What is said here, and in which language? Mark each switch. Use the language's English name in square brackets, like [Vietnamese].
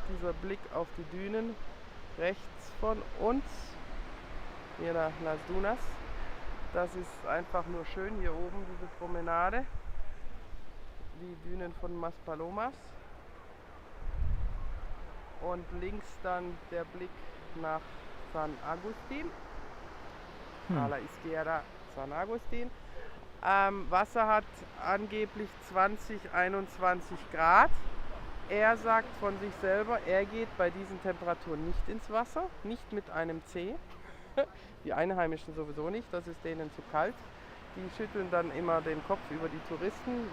[German] Dieser Blick auf die Dünen rechts von uns, hier nach Las Dunas. Das ist einfach nur schön hier oben, diese Promenade. Die Dünen von Maspalomas. Und links dann der Blick nach San Agustin. [Spanish] A la izquierda San Agustin. [German] Wasser hat angeblich 20-21 Grad. Er sagt von sich selber, er geht bei diesen Temperaturen nicht ins Wasser, nicht mit einem C. Die Einheimischen sowieso nicht, das ist denen zu kalt. Die schütteln dann immer den Kopf über die Touristen.